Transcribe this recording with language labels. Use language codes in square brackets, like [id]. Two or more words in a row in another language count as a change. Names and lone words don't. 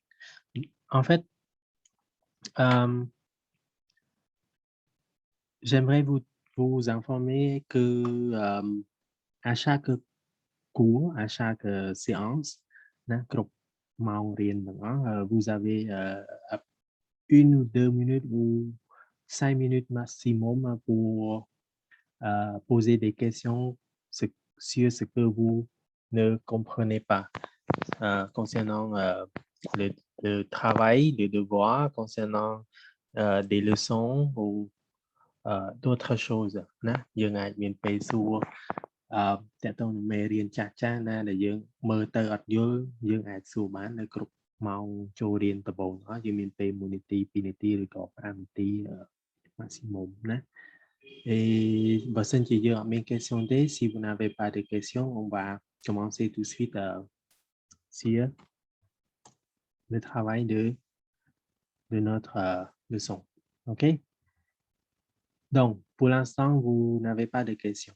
[fr] En fait, j'aimerais vous informer que à chaque cours, à chaque séance, hein, vous avez 1 ou 2 minutes ou 5 minutes maximum pour poser des questions sur ce que vous ne comprenez pas concernant le travail, les devoirs, concernant des leçons ou d'autres choses [km] ណាយើង អាចមានពេលសួរតើតើមេរៀនចាស់ណាដែលយើងមើលទៅអត់យល់យើងអាចសួរបាននៅគ្រប់ម៉ោងចូលរៀនដំបូងយើងមានពេល1នាទី2នាទីឬក៏5នាទី maximum ណា [fr] Et question, si vous n'avez pas de questions, on va commencer tout de suite sur le travail de notre leçon. OK? Donc, pour l'instant, vous n'avez pas de questions.